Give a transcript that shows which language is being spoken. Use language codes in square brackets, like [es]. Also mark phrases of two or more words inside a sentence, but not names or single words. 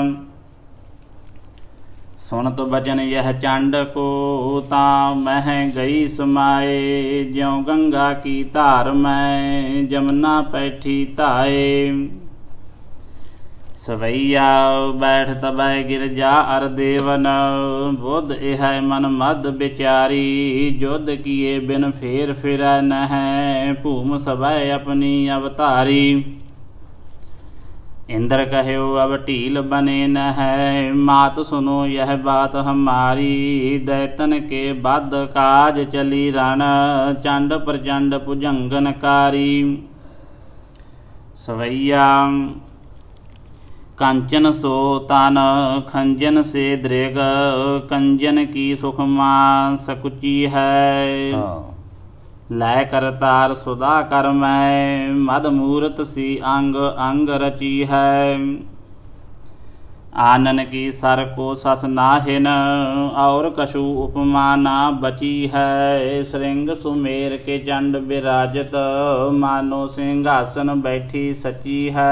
[bra] सुन तो बचन यह चंड को, तां मह गई समाए। ज्यों गंगा की धार में, जमुना पैठी ताए। सवैया बैठ तबै गिर जा अर देवन, बुध एह मन मद विचारी। युद्ध किए बिन फेर फिरै नह, भूम सबै अपनी अवतारी। इंद्र कहो अब ढील बने न है, मात सुनो यह बात हमारी। दैतन के बद काज चली रण, चंड प्रचंड भुजंगनकारी। सवैया कंचन सो तन, खंजन से दृग। कंजन की सुखमा सकुची है। लय कर तार सुधा कर मैं, मद मूरत सी अंग अंग रची है। आनन की सर को सस नाहिन, और कछु उपमा ना बची है। श्रृंग सुमेर के चंड विराजत, मानो सिंहासन बैठी सची है।